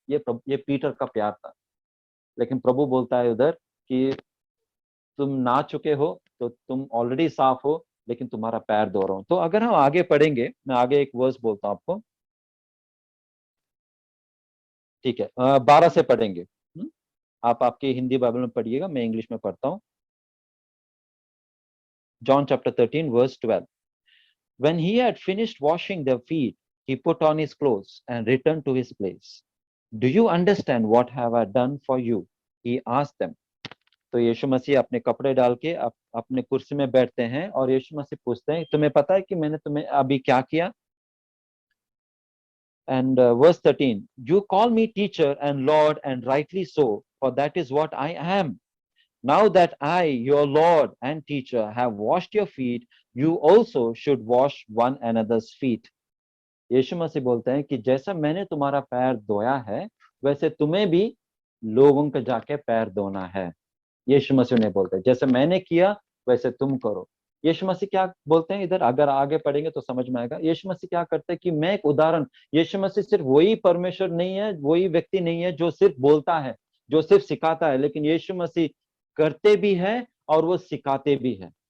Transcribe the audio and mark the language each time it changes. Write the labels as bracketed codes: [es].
[hi] ये पीटर का प्यार था। लेकिन प्रभु बोलता है उधर कि तुम ना चुके हो तो तुम ऑलरेडी साफ हो, लेकिन तुम्हारा पैर धो रहा हूं। तो अगर हम आगे पढ़ेंगे, मैं आगे एक वर्स बोलता हूं आपको, ठीक है, 12 से पढ़ेंगे। आप आपके हिंदी बाइबल में पढ़िएगा, मैं इंग्लिश में पढ़ता हूँ। [en] John chapter 13 verse 12. When he had finished washing their feet, he put on his clothes and returned to his place. Do you understand what have I done for you? He asked them. [hi] तो यीशु मसीह अपने कपड़े डाल के अपने कुर्सी में बैठते हैं और यीशु मसीह पूछते हैं, तुम्हें पता है कि मैंने तुम्हें अभी क्या किया? [en] And verse 13, you call me teacher and Lord, and rightly so, for that is what I am. Now that I, your Lord and teacher, have washed your feet, you also should wash one another's feet. [hi] यीशु मसीह बोलते हैं कि जैसा मैंने तुम्हारा पैर धोया है, वैसे तुम्हें भी लोगों के जाके पैर धोना है। यीशु मसीह ने बोलते हैं, जैसे मैंने किया वैसे तुम करो। यीशु मसीह क्या बोलते हैं इधर, अगर आगे पढ़ेंगे तो समझ में आएगा। यीशु मसीह क्या करते हैं कि मैं एक उदाहरण, यीशु मसीह सिर्फ वही परमेश्वर नहीं है, वही व्यक्ति नहीं है जो सिर्फ बोलता है, जो सिर्फ सिखाता है, लेकिन यीशु मसीह करते भी है और वो सिखाते भी है।